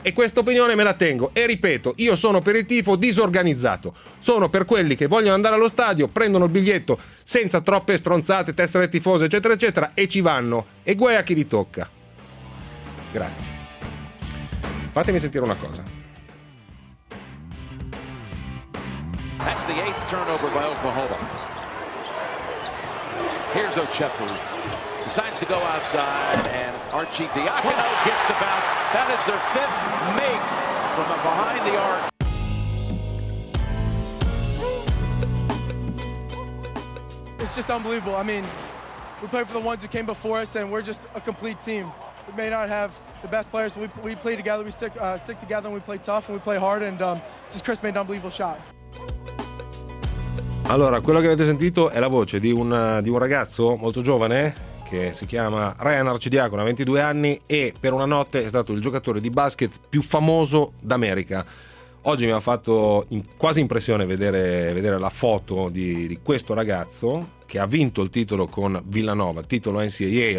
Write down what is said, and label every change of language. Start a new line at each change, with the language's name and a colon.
Italian: E questa opinione me la tengo. E ripeto, io sono per il tifo disorganizzato. Sono per quelli che vogliono andare allo stadio, prendono il biglietto senza troppe stronzate, tessere tifose, eccetera, eccetera, e ci vanno. E guai a chi li tocca. Grazie. Fatemi sentire una cosa.
English: That's the eighth turnover by Oklahoma. Here's Ocheffu. Decides to go outside, and Archie Diacono gets the bounce. That is their fifth make from behind the arc. It's just unbelievable. I mean, We play for the ones who came before us, and we're just a complete team. We may not have the best players, but we play together, we stick together, and we play tough, and we play hard, and just Chris made an unbelievable shot.
Italian: Allora, quello che avete sentito è la voce di un ragazzo molto giovane che si chiama Ryan Arcidiacono, ha 22 anni e per una notte è stato il giocatore di basket più famoso d'America. Oggi mi ha fatto quasi impressione vedere la foto di questo ragazzo che ha vinto il titolo con Villanova, titolo NCAA.